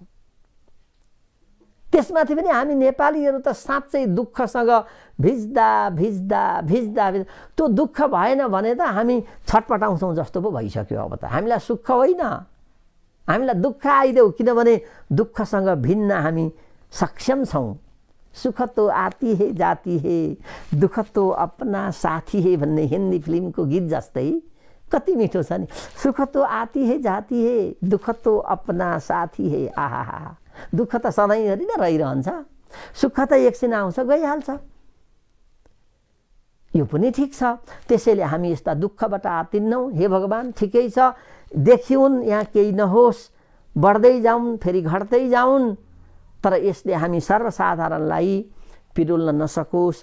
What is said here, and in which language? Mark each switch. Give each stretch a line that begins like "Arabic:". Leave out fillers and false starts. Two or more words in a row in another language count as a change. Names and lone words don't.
Nepali: त्यसमाथि पनि हामी नेपालीहरू त साँच्चै दुःखसँग भिज्दा भिज्दा भिज्दा भिज्दा त्यो दुःख भएन भने त हामी छटपटाउँछौँ जस्तो पो भइसक्यो। अब त हामीलाई सुख होइन, हामीलाई दुःख आइदेऊ, किनभने दुःखसँग भिन्न हामी सक्षम छौँ।
Hindi: सुख तो आती है जाती है, दुःख तो अपना साथी है
Nepali: भन्ने हिन्दी फिल्मको गीत जस्तै कति मिठो छ नि।
Hindi: सुख तो आती है जाती है, दुःख तो अपना साथी है।
Nepali: आहा, दुःख त सधैँभरि नै रहिरहन्छ, सुख त एकछिन आउँछ गइहाल्छ। यो पनि ठिक छ। त्यसैले हामी यस्ता दुःखबाट आतिन्नौँ। हे भगवान्, ठिकै छ, देखिउन् यहाँ केही नहोस्, बढ्दै जाउन् फेरि घट्दै जाउन्, तर यसले हामी सर्वसाधारणलाई पिरोल्न नसकोस्।